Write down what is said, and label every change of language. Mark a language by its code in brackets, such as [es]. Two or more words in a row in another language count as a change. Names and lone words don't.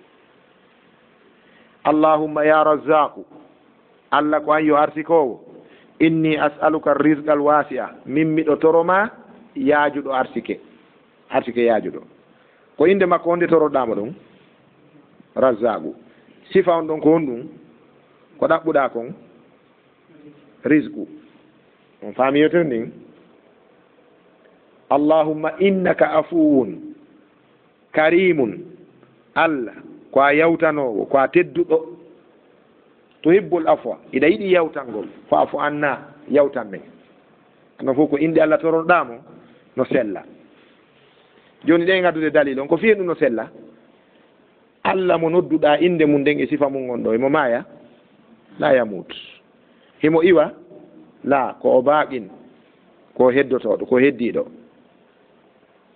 [ar] اللهم يا رزاق [ff] Allah ko an yo arsikowo [ar] إني أسألك رزقا واسعا من [ff] miɗo toroma yaajuɗo arsike yaajuɗo ko inde makko wonde toroɗamo ɗum razzaku sifa on ɗon ko honɗum ko ɗaɓɓuɗa kon rizqu on faamiyoten ndin [ar] اللهم إنك عفو كريم [ff] Allah ko a yawtanowo ko a tedduɗo [ar] تحب العفو [ff] iɗa yiɗi yawtangol [ar] فاعف عنا [ff] yawtan men no fof ko inde Allah toroɗamo no sella joni ɗe gaddude dalil on ko fiye ɗum no sella Allah mo nodduɗa inde mum nden e sifa mum on ɗo emo maaya [ar] لا يموت [ff] himo iwa la ko o baaqin ko heddotoɗo ko heddiɗo